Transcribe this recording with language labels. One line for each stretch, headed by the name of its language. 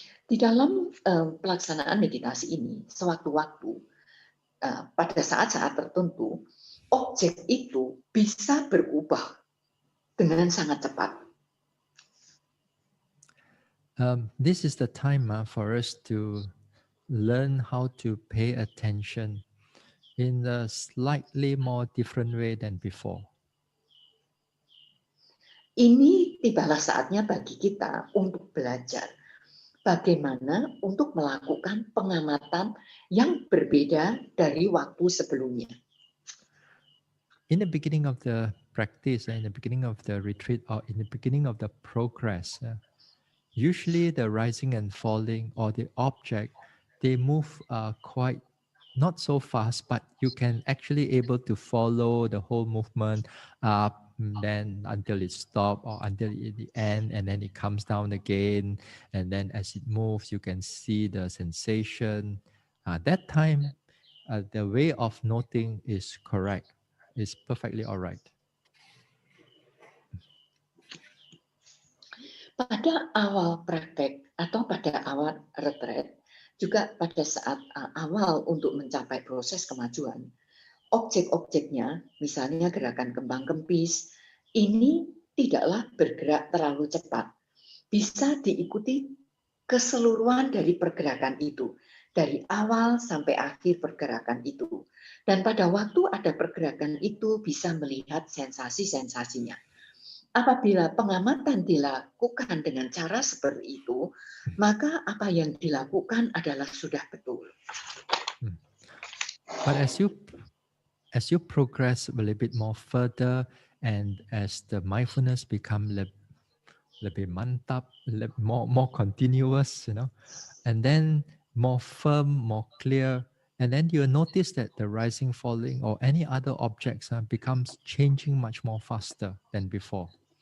Indonesian: Di dalam pelaksanaan meditasi ini, sewaktu-waktu, pada saat-saat tertentu, objek itu bisa berubah dengan sangat cepat.
English: This is the time for us to learn how to pay attention in a slightly more different way than before.
Indonesian: Ini tibalah saatnya bagi kita untuk belajar bagaimana untuk melakukan pengamatan yang berbeda dari waktu sebelumnya.
English: In the beginning of the practice, in the beginning of the retreat, or in the beginning of the progress, usually the rising and falling or the object, they move quite not so fast, but you can actually able to follow the whole movement up, then until it stops or until the end, and then it comes down again, and then as it moves you can see the sensation. That time the way of noting is correct, is perfectly all right.
Indonesian: Pada awal praktek atau pada awal retret, juga pada saat awal untuk mencapai proses kemajuan, objek-objeknya, misalnya gerakan kembang kempis, ini tidaklah bergerak terlalu cepat. Bisa diikuti keseluruhan dari pergerakan itu, dari awal sampai akhir pergerakan itu. Dan pada waktu ada pergerakan itu bisa melihat sensasi-sensasinya. Apabila pengamatan dilakukan dengan cara seperti itu, maka apa yang dilakukan adalah sudah betul.
English: But as you progress a little bit more further, and as the mindfulness become
Indonesian: lebih mantap,
English: more continuous, and then more firm, more clear, and then you notice that the rising, falling, or any other objects becomes changing much more faster than before.